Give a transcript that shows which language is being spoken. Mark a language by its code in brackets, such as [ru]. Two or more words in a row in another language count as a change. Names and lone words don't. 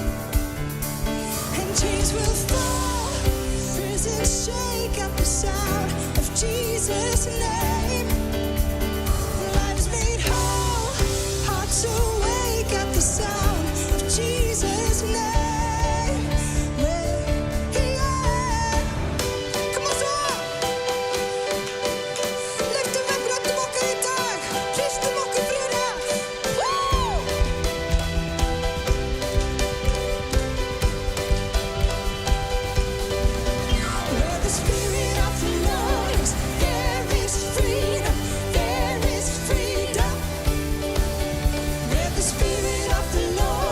[en] And chains will fall, prisons shake at the sound of Jesus' name. Lives made whole, hearts awake at the sound of Jesus' name. Yeah. Come on, son. [is] Lyftum upp röddum okkar í dag. Hristum okkur fyrir það. Woo! [en] Where the Spirit of the Lord is, there is freedom, there is freedom. Where the Spirit of the Lord